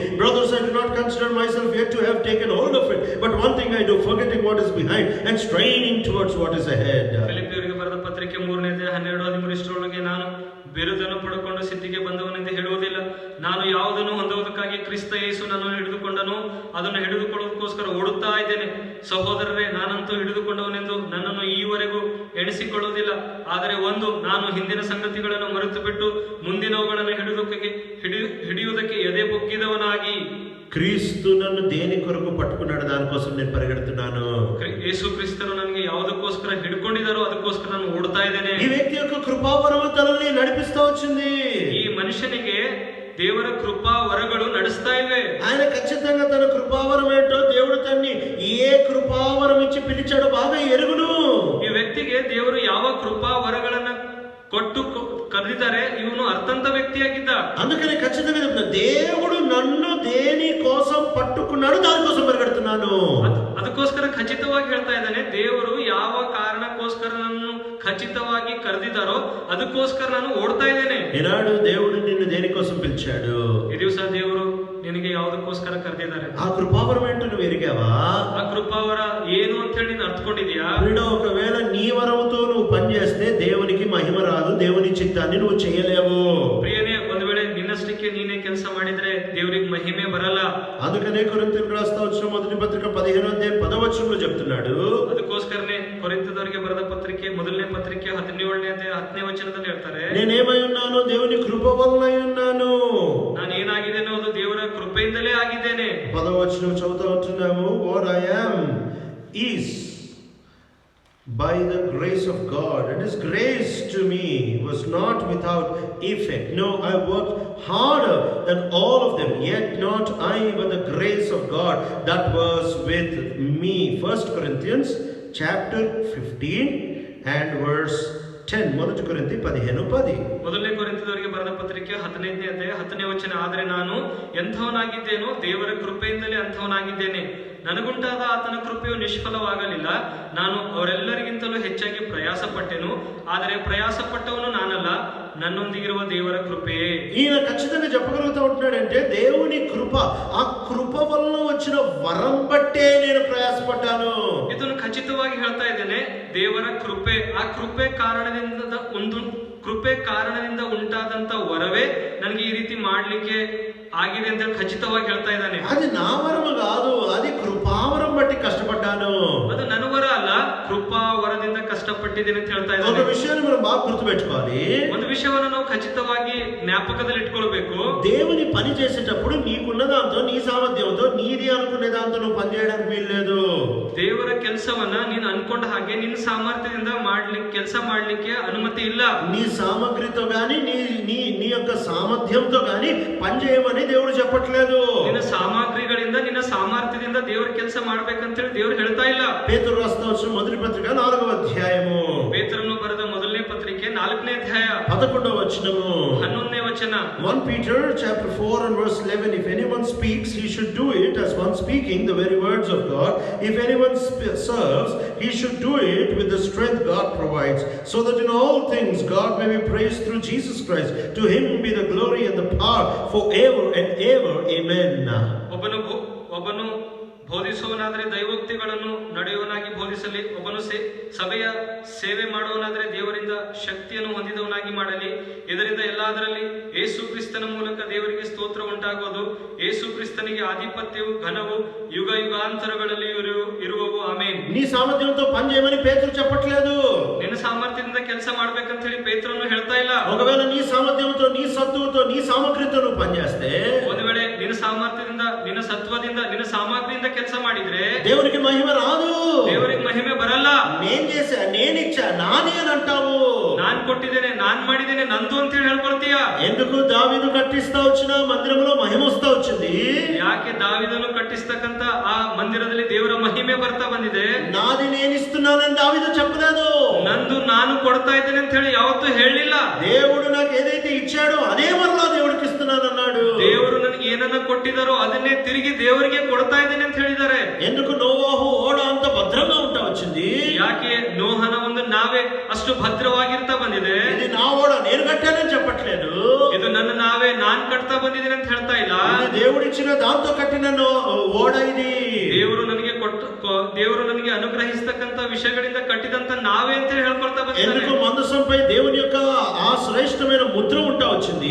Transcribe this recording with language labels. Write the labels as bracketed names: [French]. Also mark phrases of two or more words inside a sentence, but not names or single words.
[English] Brothers, I do not consider myself yet to have taken hold of it, but one thing I do, forgetting what is behind and straining towards what is ahead. [Kannada] ಫಿಲಿಪ್ಪಿಯವರಿಗೆ ಬರೆದ ಪತ್ರಿಕೆ 3ನೇ ಅಧ್ಯಾಯ 12-13 ನಾನು ಬಿರುದನ್ನು ಪಡೆದುಕೊಂಡು ಸಿದ್ಧಿಗೆ ಬಂದವನೆಂದು ಹೇಳುವುದಿಲ್ಲ. ನಾನು ಯಾವುದನ್ನು ಹೊಂದುವುದಕ್ಕಾಗಿ ಕ್ರಿಸ್ತ ಯೇಸು ನನ್ನನ್ನು ಹಿಡಿದುಕೊಂಡನು, ಅದನ್ನು ಹಿಡಿದುಕೊಳ್ಳೋದಕ್ಕೋಸ್ಕರ ಓಡುತ್ತಾ ಇದ್ದೇನೆ. ಸಹೋದರರೇ, ನಾನಂತೂ ಹಿಡಿದುಕೊಂಡವನೆಂದು ನನ್ನನ್ನು ಈವರೆಗೂ ಎಣಿಸಿಕೊಳ್ಳುವುದಿಲ್ಲ. ಆದರೆ ನಾನು ಹಿಂದಿನ ಸಂಗತಿಗಳನ್ನು ಮರೆತು ಬಿಟ್ಟು ಮುಂದಿನವುಗಳನ್ನು ಹಿಡಿಯುವುದಕ್ಕೆ ಎದೆ ಬೊಗ್ಗಿದವನಾಗಿ. [Telugu] క్రీస్తు నన్ను దేని కొరకు పట్టుకున్నాడు, దానికోసం నేను పరిగెడుతున్నాను. [Kannada] ಯೇಸು ಕ್ರಿಸ್ತರು ನನಗೆ ಯಾವುದಕ್ಕೋಸ್ಕರ ಹಿಡ್ಕೊಂಡಿದ್ದಾರೋ ಅದಕ್ಕೋಸ್ಕರ ನಾನು ಓಡ್ತಾ ಇದ್ದೇನೆ. [Telugu] ఈ వ్యక్తి యొక్క కృపావరము తనని నడిపిస్తా వచ్చింది. [Kannada] ಈ ಮನುಷ್ಯನಿಗೆ ದೇವರ ಕೃಪಾ ವರಗಳು ನಡೆಸ್ತಾ ಇವೆ. [Telugu] ఆయన ఖచ్చితంగా తన కృపావరం ఏంటో దేవుడు తన్ని ఏ కృపావరం ఇచ్చి పిలిచాడో బాగా ఎరుగును. [Kannada] ಈ ವ್ಯಕ್ತಿಗೆ ದೇವರು ಯಾವ ಕೃಪಾ ವರಗಳನ್ನ ಕೊಟ್ಟು ಕರೆದಿದ್ದಾರೆ, ಇವನು ಅರ್ಥಂತ ವ್ಯಕ್ತಿಯಾಗಿದ್ದ. [Telugu] అందుకని ఖచ్చితంగా చెప్తున్నా, దేవుడు నన్ను దేని కోసం పట్టుకున్నాడు, దానికోసం పరిగెడుతున్నాను. [Kannada] ಅದಕ್ಕೋಸ್ಕರ ಖಚಿತವಾಗಿ ಹೇಳ್ತಾ ಇದ್ದಾನೆ, ದೇವರು ಯಾವ ಕಾರಣಕ್ಕೋಸ್ಕರ ನನ್ನನ್ನು ಖಚಿತವಾಗಿ ಕರೆದಿದ್ದಾರೋ ಅದಕ್ಕೋಸ್ಕರ ನಾನು ಓಡ್ತಾ ಇದ್ದೇನೆ. [Telugu] ఈనాడు దేవుడు నిన్ను దేనికోసం పిలిచాడు? [Kannada] ಈ ದಿವಸ ದೇವರು ನಿನಗೆ ಯಾವುದಕ್ಕೋಸ್ಕರ ಕರೆದಿದ್ದಾರೆ? [Telugu] ఆ కృపావరం ఏంటో నువ్వు ఎరిగావా? [Kannada] ಆ ಕೃಪಾವರ ಏನು ಅಂತ ಹೇಳಿ ನೀನು ಅರ್ಥಕೊಂಡಿದ್ಯಾ? [Telugu] ఒకవేళ నీ వరముతో నువ్వు పని చేస్తే దేవునికి మహిమ రాదు, దేవుని చిత్తాన్ని నువ్వు చేయలేవు. [Kannada] ಪ್ರಿಯನೇ, ಒಂದು ವೇಳೆ ನಿನ್ನಷ್ಟಕ್ಕೆ ನೀನೇ ಕೆಲಸ ಮಾಡಿದ್ರೆ ದೇವರಿಗೆ ಮಹಿಮೆ ಬರಲ್ಲ. [Telugu] అందుకనే కొరింథీయులకు రాస్తా వచ్చిన మొదటి పత్రిక 15వ అధ్యాయం 10వ వచనంలో చెప్తున్నాడు. [Kannada] ಅದಕ್ಕೋಸ್ಕರನೇ ಕೊರಿಂಥದವರಿಗೆ ಬರೆದ ಪತ್ರಿಕೆ 1ನೇ ಪತ್ರಿಕೆ 17ನೇ ಅಧ್ಯಾಯ 10ನೇ ವಚನದಲ್ಲಿ ಹೇಳ್ತಾರೆ, [Telugu] నేనేమై ఉన్నాను, దేవుని కృప వలనై ఉన్నాను. [Kannada] ನಾನು ಏನಾಗಿದ್ದೇನೋ ಅದು ದೇವರ ಕೃಪೆಯಿಂದಲೇ ಆಗಿದ್ದೇನೆ. [Telugu] 10వ వచనం చదువుతా ఉంటున్నాము. [English] What I am is by the grace of God, and His grace to me was not without effect. No, I worked harder than all of them, yet not I, but the grace of God that was with me. 1 Corinthians chapter 15 and verse 10. [Kannada] 1 ಕೊರಿಂಥಿ 15:10. ಮೊದಲನೇ ಕೊರಿಂಥದವರಿಗೆ ಬರೆದ ಪತ್ರಿಕೆ 15ನೇ ಅಧ್ಯಾಯ 10ನೇ ವಚನ, ಆದರೆ ನಾನು ಎಂಥವನಾಗಿದ್ದೇನೋ ದೇವರ ಕೃಪೆಯಿಂದಲೇ ಅಂಥವನಾಗಿದ್ದೇನೆ. ನನಗುಂಟಾದ ಆತನ ಕೃಪೆಯು ನಿಷ್ಫಲವಾಗಲಿಲ್ಲ. ನಾನು ಅವರೆಲ್ಲರಿಗಿಂತಲೂ ಹೆಚ್ಚಾಗಿ ಪ್ರಯಾಸ ಪಟ್ಟೆನು, ಆದರೆ ಪ್ರಯಾಸ ಪಟ್ಟವನು ನಾನಲ್ಲ, ನನ್ನೊಂದಿಗಿರುವ ದೇವರ ಕೃಪೆ. [Telugu] ఈయన ఖచ్చితంగా చెప్పగలుగుతూ ఉంటున్నాడంటే దేవుని కృప, ఆ కృప వల్ల వచ్చిన వరం బట్టే నేను ప్రయాసపడ్డాను. [Kannada] ಇದನ್ನು ಖಚಿತವಾಗಿ ಹೇಳ್ತಾ ಇದ್ದೇನೆ, ದೇವರ ಕೃಪೆ, ಆ ಕೃಪೆ ಕಾರಣದಿಂದ ಉಂಟಾದಂತ ವರವೇ ನನಗೆ ಈ ರೀತಿ ಮಾಡ್ಲಿಕ್ಕೆ ಆಗಿದೆ ಅಂತ ಖಚಿತವಾಗಿ ಹೇಳ್ತಾ ಇದ್ದಾನೆ. [Telugu] అది నా వరము కాదు, అది కృపావరం బట్టి కష్టపడ్డాను. [Kannada] ಅದು ನನ್ನ ವರ ಅಲ್ಲ, ಕೃಪಾ ವರದಿಂದ ಕಷ್ಟಪಟ್ಟಿದ್ದೇನೆ ಅಂತ ಹೇಳ್ತಾ ಇದ್ದಾನೆ. [Telugu] ఒక విషయాన్ని మనం బాగా గుర్తుపెట్టుకోవాలి. [Kannada] ಒಂದು ವಿಷಯವನ್ನು ನಾವು ಖಚಿತವಾಗಿ ಜ್ಞಾಪಕದಲ್ಲಿ ಇಟ್ಕೊಳ್ಬೇಕು. [Telugu] దేవుని పని చేసేటప్పుడు నీకున్న దాంతో, నీ సామర్థ్యంతో, నీది అనుకునే దాంతో నువ్వు పని చేయడానికి వీల్లేదు. [Kannada] ದೇವರ ಕೆಲಸವನ್ನ ನೀನು ಅನ್ಕೊಂಡ ಹಾಗೆ ನಿನ್ನ ಸಾಮರ್ಥ್ಯದಿಂದ ಕೆಲಸ ಮಾಡ್ಲಿಕ್ಕೆ ಅನುಮತಿ ಇಲ್ಲ. [Telugu] నీ సామగ్రితో గాని నీ యొక్క సామర్థ్యంతో గాని పని చేయమని దేవుడు చెప్పట్లేదు. [Kannada] ನಿನ್ನ ಸಾಮಗ್ರಿಗಳಿಂದ ನಿನ್ನ ಸಾಮರ್ಥ್ಯದಿಂದ ದೇವರ ಕೆಲಸ ಮಾಡ್ಬೇಕಂತ ಹೇಳಿ ದೇವರು ಹೇಳ್ತಾ ಇಲ್ಲ. [Telugu] పేతురు రాసిన మొదటి పత్రిక 4వ అధ్యాయము. [Kannada] ಪೇತ್ರನು ಬರೆದ ಮೊದಲನೇ ಪತ್ರಿಕೆ 4ನೇ ಅಧ್ಯಾಯ [Telugu] 11వ వచనము. [Kannada] 11ನೇ ವಚನ. [English] 1 Peter chapter 4 and verse 11. If anyone speaks, he should do it as one speaking the very words of God. If anyone serves, he should do it with the strength God provides, so that in all things God may be praised through Jesus Christ. To him be the glory and the power forever and ever. Amen. [Kannada] ಒಬ್ಬನು ಬೋಧಿಸುವನಾದರೆ ದೈವೋಕ್ತಿಗಳನ್ನು ನಡೆಯುವನಾಗಿ ಬೋಧಿಸಲಿ. ಒಬ್ಬನು ಸಭೆಯ ಸೇವೆ ಮಾಡುವನಾದರೆ ದೇವರಿಂದ ಶಕ್ತಿಯನ್ನು ಹೊಂದಿದವನಾಗಿ ಮಾಡಲಿ. ಇದರಿಂದ ಎಲ್ಲದರಲ್ಲಿ ಯೇಸು ಕ್ರಿಸ್ತನ ಮೂಲಕ ದೇವರಿಗೆ ಸ್ತೋತ್ರ ಉಂಟಾಗುವುದು. ಯೇಸು ಕ್ರಿಸ್ತನಿಗೆ ಆಧಿಪತ್ಯವು ಘನವು ಯುಗ ಯುಗಾಂತರಗಳಲ್ಲಿ ಇರುವವು. ಆಮೇನ್. [Telugu] నీ సామర్థ్యంతో పని చేయమని పేతురు చెప్పట్లేదు. [Kannada] ನಿನ್ನ ಸಾಮರ್ಥ್ಯದಿಂದ ಕೆಲಸ ಮಾಡ್ಬೇಕಂತ ಹೇಳಿ ಪೇತ್ರನು ಹೇಳ್ತಾ ಇಲ್ಲ. [Telugu] ఒకవేళ నీ సామర్థ్యంతో, నీ సత్తువతో, నీ సామగ్రితో నువ్వు పని చేస్తే, [Kannada] ಒಂದು ವೇಳೆ ನಿನ್ನ ಸಾಮರ್ಥ್ಯದಿಂದ, ನಿನ್ನ ಸತ್ವದಿಂದ, ನಿನ್ನ ಸಾಮಗ್ರಿಯಿಂದ ಕೆಲಸ ಮಾಡಿದ್ರೆ [Telugu] దేవునికి మహిమ రాదు. [Kannada] ದೇವರಿಗೆ ಮಹಿಮೆ ಬರಲ್ಲ. [Telugu] నేను చేశా, నేను ఇచ్చా, నాది అని అంటావు. [Kannada] ನಾನ್ ಕೊಟ್ಟಿದ್ದೇನೆ, ನಾನ್ ಮಾಡಿದ್ದೇನೆ, ನಂದು ಅಂತ ಹೇಳಿ ಹೇಳ್ಕೊಳ್ತೀಯ. [Telugu] ఎందుకు దావీదు కట్టిస్తా వచ్చిన మందిరంలో మహిమ వస్తా వచ్చింది? [Kannada] ಯಾಕೆ ದಾವೀದನು ಕಟ್ಟಿಸ್ತಕ್ಕಂತ ಆ ಮಂದಿರದಲ್ಲಿ ದೇವರ ಮಹಿಮೆ ಬರ್ತಾ ಬಂದಿದೆ? [Telugu] నాది నేను ఇస్తున్నానని దావీదు చెప్పలేదు. [Kannada] ನಂದು ನಾನು ಕೊಡ್ತಾ ಇದ್ದೇನೆ ಅಂತ ಹೇಳಿ ಯಾವತ್ತೂ ಹೇಳಲಿಲ್ಲ. [Telugu] దేవుడు నాకు ఏదైతే ఇచ్చాడో అదే మరలా దేవుడికి ఇస్తున్నాను అన్నాడు. [Kannada] ದೇವರು ನನಗೆ ಏನನ್ನ ಕೊಟ್ಟಿದಾರೋ ಅದನ್ನೇ ತಿರುಗಿ ದೇವರಿಗೆ ಕೊಡ್ತಾ ಇದ್ದೇನೆ ಅಂತ ಹೇಳಿದ್ದಾರೆ. [Telugu] ఎందుకు నోవాహు ఓడ అంత భద్రంగా ఉంటా వచ్చింది? [Kannada] ಯಾಕೆ ನೋಹನ ಒಂದು ನಾವೇ ಅಷ್ಟು ಭದ್ರವಾಗಿರ್ತಾ ಬಂದಿದೆ? [Telugu] ఇది నా ఓడ, నేను కట్టానని చెప్పట్లేదు. [Kannada] ಇದು ನನ್ನ ನಾವೇ, ನಾನ್ ಕಟ್ತಾ ಬಂದಿದ್ದೀನಿ ಅಂತ ಹೇಳ್ತಾ ಇಲ್ಲ. [Telugu] దేవుడిచ్చిన దాంతో కట్టిన ఓడ ఇది. [Kannada] ದೇವರು ನನಗೆ ಅನುಗ್ರಹಿಸತಕ್ಕಂತ ವಿಷಯಗಳಿಂದ ಕಟ್ಟಿದಂತ ನಾವೇ ಅಂತ ಹೇಳ್ಕೊಳ್ತಾ ಬಂದಿದ್ದಾರೆ. [Telugu] ఎందుకు మందసంపై దేవుని యొక్క ఆ శ్రేష్టమైన ముద్ర ఉంటా వచ్చింది?